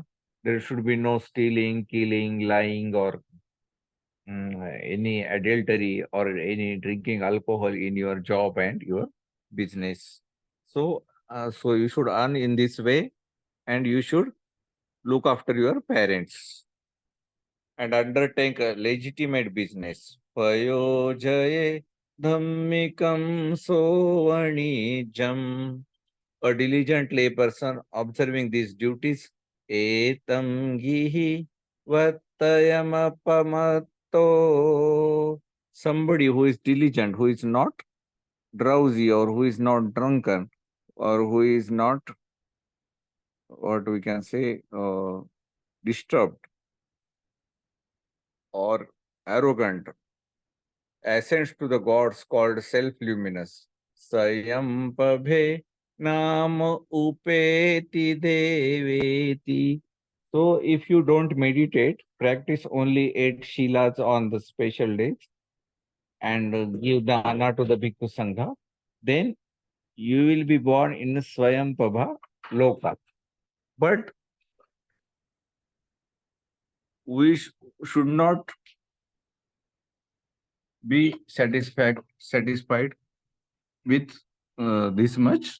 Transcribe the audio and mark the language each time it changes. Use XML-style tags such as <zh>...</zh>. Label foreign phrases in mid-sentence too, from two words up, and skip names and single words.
<en>There should be no stealing, killing, lying, or any adultery or any drinking alcohol in your job and your business. So you should earn in this way, and you should look after your parents and undertake a legitimate business.</en> <pi>Payojaye dhammikam sovanijam.</pi> <en>A diligent layperson observing these duties,</en> <pi>etam gihi vattayamapamatto.</pi> <en>Somebody who is diligent, who is not drowsy, or who is not drunken, or who is not, what we can say, disturbed or arrogant, ascends to the gods called self-luminous.</en> <pi>Sayam pabhe nam upeti deveti.</pi> <en>So if you don't meditate, practice only 8 shilas on the special days and give dana to the Bhikkhu Sangha, then you will be born in Swayam Prabha Loka. But we should not be satisfied with this much.</en>